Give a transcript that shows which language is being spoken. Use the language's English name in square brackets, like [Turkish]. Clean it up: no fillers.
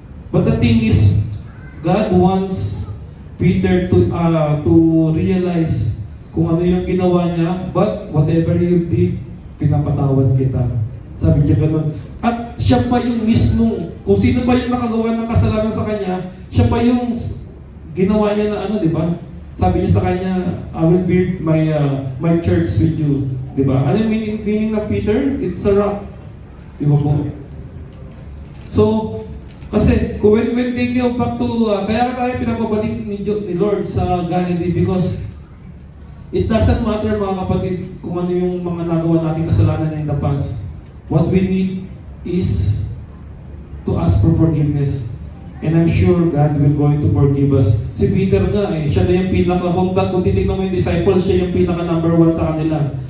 [English] But the thing is, God wants Peter to realize [Filipino] kung ano yung ginawa niya, [English] but whatever you did, [Filipino] pinapatawad kita. Sabi niya ganun. At siya pa yung mismo, kung sino pa yung nakagawa ng kasalanan sa kanya, siya pa yung ginawa niya na ano, di ba? Sabi niya sa kanya, [English] I will build my church with you. [Filipino] Di ba? Ano yung meaning ng Peter? [English] It's a rock. [Filipino] Di ba po? [English] So, kasi when they go back to, [Filipino] kaya tayo pinapabalik ni Lord sa Galilee [English] because it doesn't matter [Filipino] mga kapatid kung ano yung mga nagawa nating kasalanan [English] in the past. What we need is to ask for forgiveness. And I'm sure God will going to forgive us. [Filipino] Si Peter nga siya na yung kung titignan mo yung disciples, siya yung pinaka number 1 sa kanila.